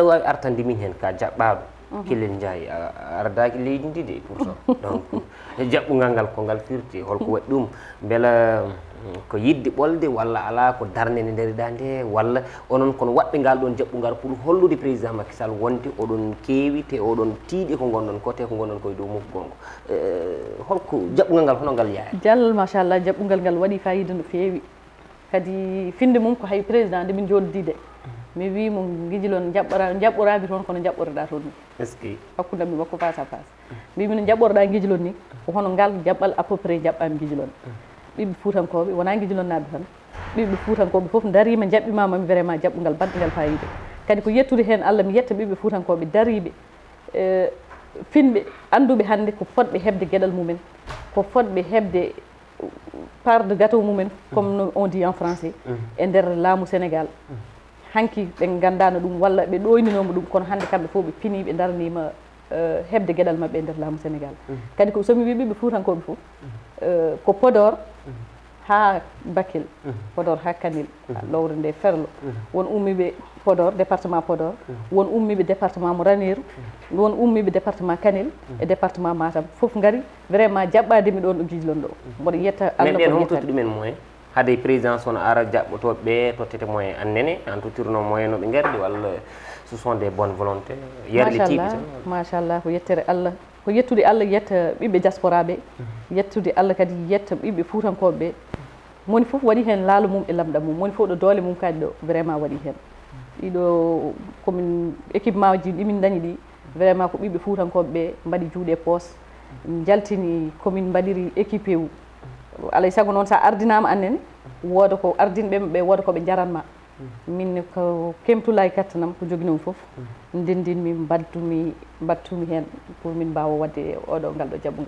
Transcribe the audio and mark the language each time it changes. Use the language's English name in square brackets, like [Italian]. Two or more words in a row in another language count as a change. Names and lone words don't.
[Fula] wawi artande min hen ka jaɓɓaɗo Kellel Ndiaye ardaki leydi ndi de [French] pourtant donc [Fula] jaɓɓugal ngal ko ngal firti holko waɗi ɗum beela ko yidde ɓolde walla ala ko darnede ndariɗa nde walla onon kono waɗɓe ngal ɗon jaɓɓugal pour hollude président Macky Sall wonde oɗon keewi te oɗon tiiɗi ko gonɗon côté ko gonɗon koye dow mofgol ngo holko jaɓɓugal ngal hono ngal yaari diallo machallah jaɓɓugal ngal waɗi fayida no feewi kadi finde mum ko hay président nde min joɗodi de mi wimo Guijilon jaɓɓorami toon kono jaɓɓoreɗa toon ni [French] est ce que [Fula] hakkudam mi makko [French] face à face [Fula] mbimi no jaɓɓorɗa Guijilon ni ko hono ngal jaɓɓal [French] à peu près [Fula] jaɓɓami Guijilon ɓiɓɓe Foutankoɓe wona Guijilonaɓe tan ɓiɓɓe Foutankoɓe foof darima jaɓɓimamami vraiment jaɓɓugal badɗugal fayida kadi ko yettude hen Allah mi yetta ɓiɓɓe Foutankoɓe dariɓe finɓe anduɓe hande ko fotɓe hebde gueɗal mumen ko fotɓe hebde [French] part de gâteau [Fula] mumen [French] comme on dit en français [Fula] e nder laamu Sénégal hanki ɓe gandano ɗum walla ɓe ɗoyninoma ɗum kono hande kamɓe fof ɓe fini ɓe darnima hebde gueɗal mabɓe e nder laamu Sénégal kadi ko somi wi ɓiɓɓe Foutankoɓe fof ko Podor ha Bakel Podor ha Kanel lowre nde Ferlo won ummiɓe Podor département Podor won ummiɓe département mo Ranerou won ummiɓe département Kanel e département Matam foof gari vraiment jaɓɓademi ɗon ɗo Guijilon ɗo mboɗo yetta Allah ko yetta hoto ɗumen moyen hade président sono ara jaɓɓotoɓeɓe tottete moyen annene en totirno moyen noɓe gardi walla [French] ce sont des bonnes volontés [Fula] yerɗe tiiɓi tan machallah ko yettere Allah ko yettude Allah yetta ɓiɓɓe diaspora ɓe yettude Allah kadi yetta ɓiɓɓe Foutankoɓe ɓe moni foof waɗi hen laalu mum e lamɗam mum moni foof ɗo doole mum kadi ɗo vraiment waɗi hen ɗiɗo komin équipement ji ɗimin dañi ɗi vraiment ko ɓiɓɓe Foutankoɓe ɓe mbaɗi juuɗe poos jaltini komin mbaɗiri équipé wu alay saago noon sa ardinama annene wooda ko ardinɓe ɓe wooda koɓe jaranma min ko kemtulay kattanam ko joginoomi fof ndendinmi battumi hen pour min mbawa wadde oɗo ngal ɗo jaɓɓugal